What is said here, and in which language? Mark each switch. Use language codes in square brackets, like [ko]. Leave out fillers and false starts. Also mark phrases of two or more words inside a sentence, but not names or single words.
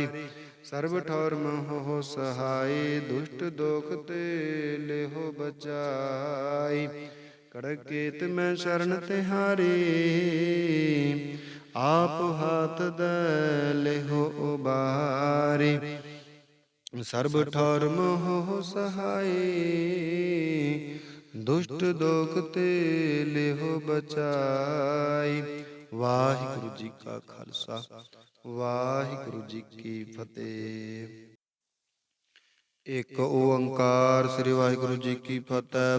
[pa] ਸਰਬ ਠੌਰ ਮੋਹ ਹੋ ਸਹਾਈ, ਦੁਸ਼ਟ ਦੋਖ ਤੇ ਲੇਹੋ ਬਚਾਈ। ਖੜਕੇਤ ਮੈਂ ਸ਼ਰਣ ਤਿਹਾਰੀ, ਆਪ ਹਾਥ ਦੈ ਲੇਹੋ ਉਬਾਰੀ। ਸਰਬ ਠੌਰ ਮੋਹ ਸਹਾਈ, ਦੁਸ਼ਟ ਦੋਖ ਤੇ ਲਿਹੋ ਬਚਾਈ। ਵਾਹਿਗੁਰੂ ਜੀ ਕਾ ਖਾਲਸਾ, ਵਾਹਿਗੁਰੂ ਜੀ ਕੀ ਫਤਿਹ। ਇੱਕ ਓੰਕਾਰ ਸ੍ਰੀ ਵਾਹਿਗੁਰੂ ਜੀ ਕੀ ਫਤਿਹ।